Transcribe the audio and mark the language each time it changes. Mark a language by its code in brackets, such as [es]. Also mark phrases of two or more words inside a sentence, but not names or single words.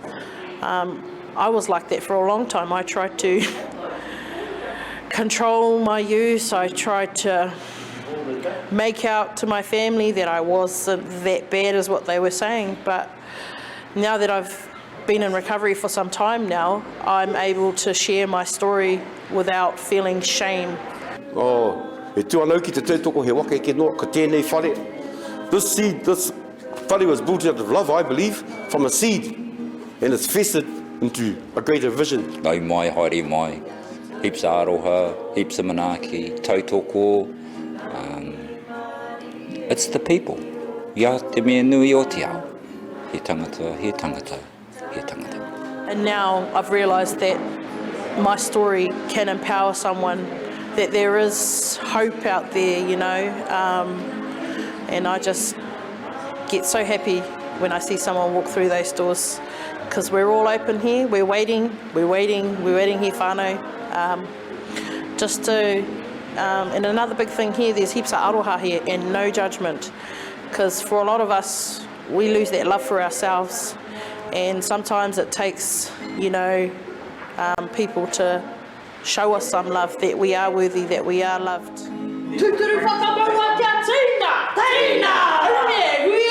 [en] I was like that for a long time. I tried to control my use. I tried to make out to my family that I wasn't that bad as what they were saying, but now that I've been in recovery for some time now, I'm able to share my story without feeling shame. [mi] Oh, e tuanau ki te tautoko he waka eke noa, ka tēnei whare. [en] This seed, this whare was built out of love, I believe, from a seed, and it's festered into a greater vision. [mi] Nau mai, haere mai, [en] heaps of aroha, heaps of manaaki, tautoko. It's the people. [mi] Ia te mea nui o te ao. He tangata, he tangata, he tangata. [en] And now I've realised that my story can empower someone, that there is hope out there, you know, and I just get so happy when I see someone walk through those doors, because we're all open here, we're waiting here whānau, just to, and another big thing here, there's heaps of aroha here and no judgment, because for a lot of us, we lose that love for ourselves, and sometimes it takes, you know, people to show us some love, that we are worthy, that we are loved. [mi] Tuturu whakamaua te tina! Tina!